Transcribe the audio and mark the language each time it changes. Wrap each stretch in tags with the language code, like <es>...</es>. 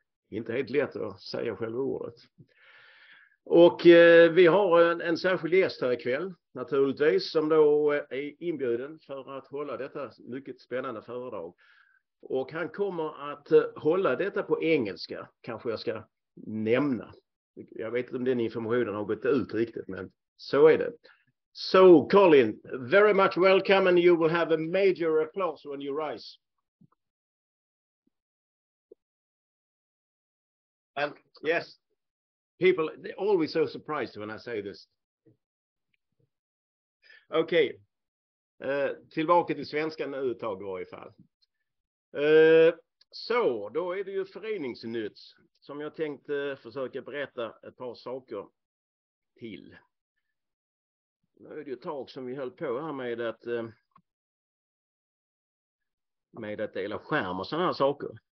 <sv>Inte helt lätt att säga själva ordet. Och vi har en särskild gäst här ikväll naturligtvis som då är inbjuden för att hålla detta mycket spännande föredrag. Och han kommer att hålla detta på engelska, kanske jag ska nämna. Jag vet inte om den informationen har gått ut riktigt, men så är det.</sv> <en>So Colin, very much welcome and you will have a major applause when you rise. And yes. People, they're always so surprised when I say this.</en> <sv>Okej. Tillbaka till svenskan nu ett tag i varje fall. Så, då är det ju föreningsnytt som jag tänkte försöka berätta ett par saker till. Nu är det ju ett tag som vi höll på här med att dela skärm och sådana här saker.</sv>